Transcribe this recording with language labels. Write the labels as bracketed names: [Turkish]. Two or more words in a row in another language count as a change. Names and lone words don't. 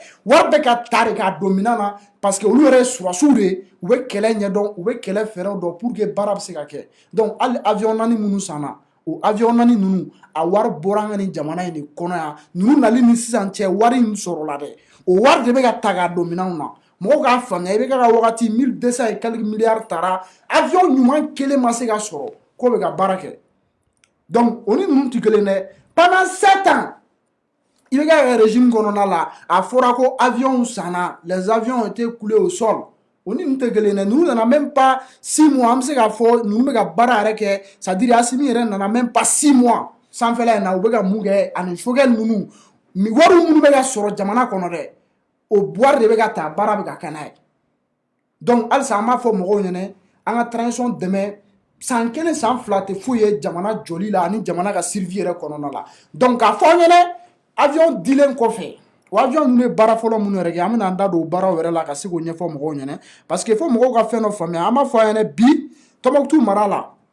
[Bambara] wari bɛ ka ta de k'a don minɛn na parce que olu yɛrɛ ye surasiw de ye u bɛ kɛlɛ ɲɛdɔn u bɛ kɛlɛ fɛɛrɛw dɔn [French] pour que [Bambara] baara bɛ se ka kɛ donc hali avion naani minnu sanna o avion naani ninnu a wari bɔra an ka nin jamana in de kɔnɔ yan ninnu nali ni sisan cɛ wari in sɔrɔla dɛ o wari de bɛ ka ta k'a don minɛnw na mɔgɔw k'a faamuya i bɛ ka wagati 1200 [French] et quelques milliards [Bambara] tara avion ɲuman kelen ma se ka sɔrɔ k'o bɛ ka baara kɛ donc o ni ninnu tɛ kelen dɛ [French] pendant 7 ans [Bambara] i bɛ ka régime kɔnɔna la a fɔra ko avion sanna [French] les avions ont été coulés au sol [Bambara] o ni ninnu tɛ kelen dɛ ninnu nana [French] même pas 6 mois [Bambara] an bɛ se k'a fɔ ninnu bɛ ka baara yɛrɛ kɛ [French] c'est à dire [Bambara] Asimi yɛrɛ nana [French] même pas 6 mois [Bambara] sanfɛla in na u bɛ ka mun kɛ ani Choguel ninnu wari minnu bɛ ka sɔrɔ jamana kɔnɔ dɛ o wari de bɛ ka ta baara bɛ ka kɛ n'a ye donc halisa an b'a fɔ mɔgɔw ɲɛna an ka transition dɛmɛ san 1 san 2 tɛ foyi ye jamana jɔli la ani jamana ka survie yɛrɛ kɔnɔna la donc k'a fɔ an ɲɛna avion dilen kɔfɛ o avion ninnu ye baara fɔlɔ minnu yɛrɛ kɛ an bɛna an da don o baaraw yɛrɛ la ka se k'o ɲɛfɔ mɔgɔw ɲɛna [French] parce que [Bambara] fo mɔgɔw ka fɛn dɔ faamuya an b'a fɔ a ɲɛna bi Tɔnbukutu mara la